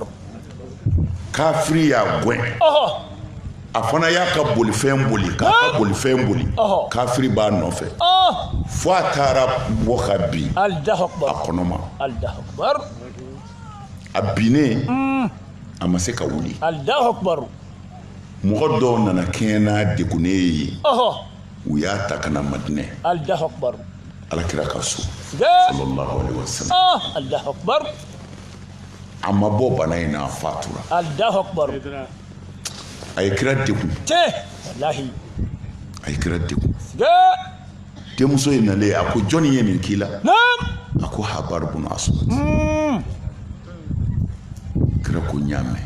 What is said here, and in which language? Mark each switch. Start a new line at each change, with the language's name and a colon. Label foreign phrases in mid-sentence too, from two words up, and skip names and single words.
Bambara: kafiri y'a gɛn a fana y'a ka bolifɛn boli k'a ka bolifɛn boli kafiri b'a nɔfɛ fo a taara bɔ ka bin a kɔnɔma
Arabic: الله أكبر
Bambara: a binnen a ma se ka wuli
Arabic: الله أكبر
Bambara: mɔgɔ dɔw nana kɛɲɛ n'a degunnen ye u y'a ta ka na Madinɛ
Arabic: الله أكبر
Bambara: alakira ka so
Arabic: صلى الله عليه وسلم الله أكبر
Bambara: a ma bɔ bana in na a fatura
Arabic: الله أكبر
Bambara: a ye kira degun wallahi a ye kira degun denmuso in nalen a ko jɔnni ye nin k'i la a ko Habar bun Aswad kira ko ɲaamɛ